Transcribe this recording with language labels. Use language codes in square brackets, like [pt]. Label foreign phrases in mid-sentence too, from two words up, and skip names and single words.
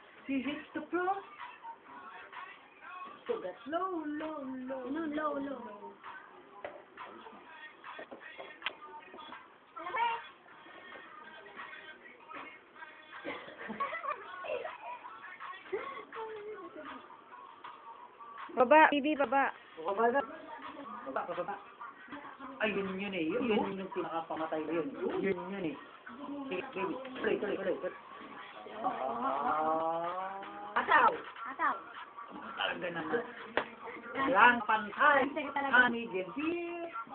[en] He hits the floor. So that's low, low, low. No, low, low. [tl] Baba, Bibi, baba. Baba na. Baba, baba. Ay, yun yun eh. Yun yung pinakapamatay ko yun. Yun eh. Sige, baby. Tuloy. Ataw! Ataw. Talaga naman. Walang pantay. Honey, Gentil.